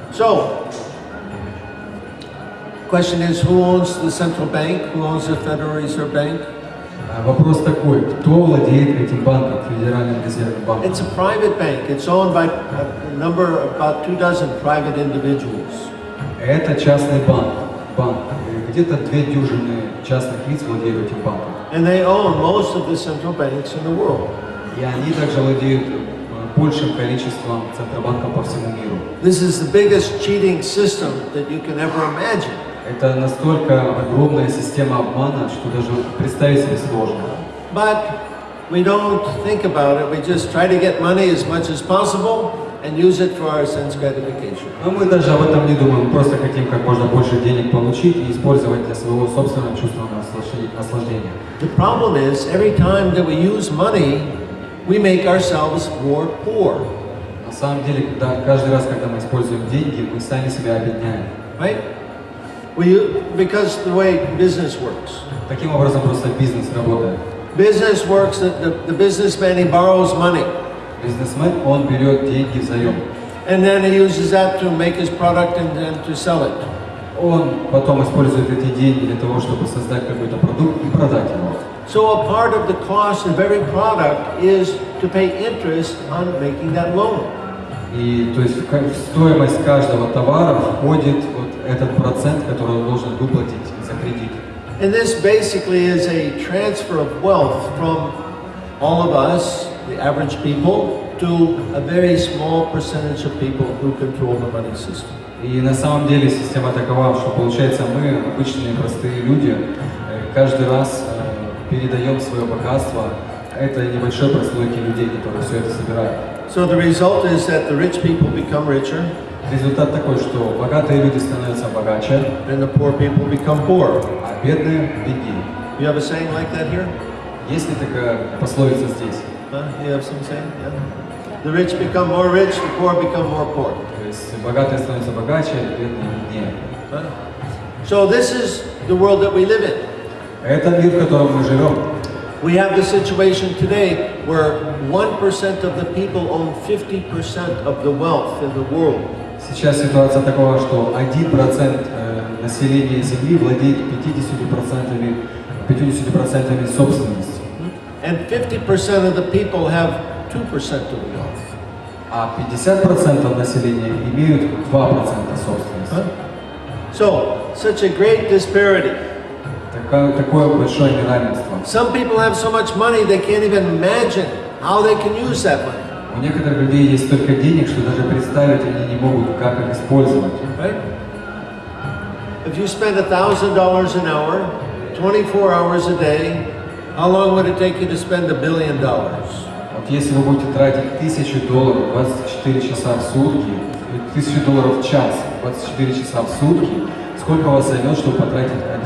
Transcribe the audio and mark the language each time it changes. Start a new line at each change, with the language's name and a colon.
English: So, question is, who owns the central bank? Who owns the Federal Reserve Bank?
Russian: Вопрос такой, кто владеет этим банком, Федеральным резервным банком?
English: It's a private bank. It's owned by about 24 private individuals.
Russian: Это частный банк. Где-то 20 частных лиц владеют этим банком.
English: And they own most of the central banks in the world.
Russian: И они также владеют большим количеством центробанков по всему миру.
English: This is the biggest cheating system that you can ever imagine.
Russian: Это настолько огромная система обмана, что даже представить себе сложно.
English: But we don't think about it. We just try to get money as much as possible and use it for our sense gratification.
Russian: Но мы даже об этом не думаем, мы просто хотим как можно больше денег получить и использовать для своего собственного чувственного наслаждения.
English: The problem is, every time that we use money, we make ourselves more poor.
Russian: На самом деле, каждый раз, когда мы используем деньги, мы сами себя обедняем.
English: Right? Because the way business works.
Russian: Таким образом просто бизнес работает.
English: Business works, the businessman, he borrows money.
Russian: Бизнесмен, он берет деньги взаим.
English: And then he uses that to make his product and then to sell it.
Russian: Он потом использует эти деньги для того, чтобы создать какой-то продукт и продать его.
English: So a part of the cost of every product is to pay interest on making that loan.
Russian: И то есть в стоимость каждого товара входит вот этот процент, который он должен выплатить за кредит.
English: And this basically is a transfer of wealth from all of us, the average people, to a very small percentage of people who control the money system.
Russian: И на самом деле система такова, что получается мы, обычные простые люди, каждый раз передаем свое богатство этой небольшой прослойке людей, которые все это собирают.
English: So the result is that the rich people become richer.
Russian: Результат такой, что богатые люди становятся богаче,
English: And the poor people become poor.
Russian: а бедные беднее.
English: You have a saying like that here?
Russian: Есть ли такая пословица здесь?
English: You have some saying? Yeah. The rich become more rich, the poor become more poor.
Russian: То есть богатые становятся богаче, бедные беднее.
English: So this is the world that we live in.
Russian: Это мир, в котором мы живем.
English: We have the situation today where 1% of the people own 50% of the wealth in the world.
Russian: Сейчас ситуация такова, что 1% населения Земли владеет 50% собственности.
English: And 50% of the people have 2% of the wealth.
Russian: А 50% населения имеют 2% собственности.
English: So, such a great disparity.
Russian: Такое большое неравенство.
English: Some people have so much money they can't even imagine how they can use that money.
Russian: У некоторых людей есть столько денег, что даже представить они не могут, как их использовать.
English: Right? If you spend $1,000 an hour, 24 hours a day, how long would it take you to spend $1 billion?
Russian: Вот если вы будете тратить $1000 24 часа в сутки, $1000 в час, 24 часа в сутки, сколько у вас займет, чтобы потратить